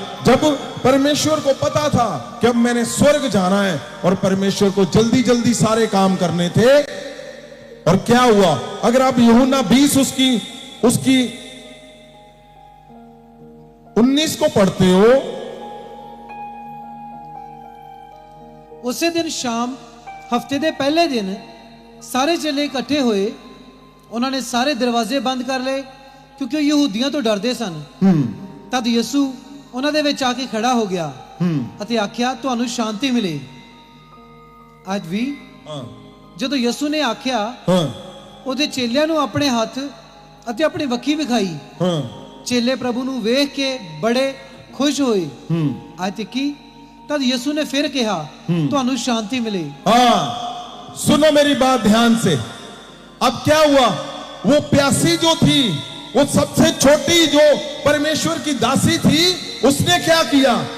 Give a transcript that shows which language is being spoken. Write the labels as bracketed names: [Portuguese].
[Hindi] जब परमेश्वर को पता था कि अब मैंने स्वर्ग जाना है और परमेश्वर को जल्दी जल्दी सारे काम करने थे, और क्या हुआ? अगर आप यूहन्ना 20 उसकी 19 को पढ़ते हो, [Punjabi] ਉਸੇ ਦਿਨ ਸ਼ਾਮ ਹਫਤੇ ਦੇ ਪਹਿਲੇ ਦਿਨ ਸਾਰੇ ਚੇਲੇ ਇਕੱਠੇ ਹੋਏ। ਉਹਨਾਂ ਨੇ ਸਾਰੇ ਦਰਵਾਜ਼ੇ ਬੰਦ ਕਰ ਲਏ ਕਿਉਂਕਿ ਉਹ ਯਹੂਦੀਆਂ ਤੋਂ ਡਰਦੇ ਸਨ। ਤਦ ਯਿਸੂ ਉਹਨਾਂ ਦੇ ਵਿੱਚ ਆ ਕੇ ਖੜਾ ਹੋ ਗਿਆ ਅਤੇ ਆਖਿਆ, ਤੁਹਾਨੂੰ ਸ਼ਾਂਤੀ ਮਿਲੇ। ਅੱਜ ਵੀ ਜਦੋਂ ਯਿਸੂ ਨੇ ਆਖਿਆ, ਉਹਦੇ ਚੇਲਿਆਂ ਨੂੰ ਆਪਣੇ ਹੱਥ ਅਤੇ ਆਪਣੀ ਵੱਖੀ ਵਿਖਾਈ। ਚੇਲੇ ਪ੍ਰਭੂ ਨੂੰ ਵੇਖ ਕੇ ਬੜੇ ਖੁਸ਼ ਹੋਏ। ਅੱਜ ਤੱਕੀ [Hindi] तब यीशु ने फिर कहा, ਤੁਹਾਨੂੰ शांति मिले। हाँ, सुनो मेरी बात ध्यान से। अब क्या हुआ? वो प्यासी जो थी, वो सबसे छोटी जो परमेश्वर की दासी थी, उसने क्या किया?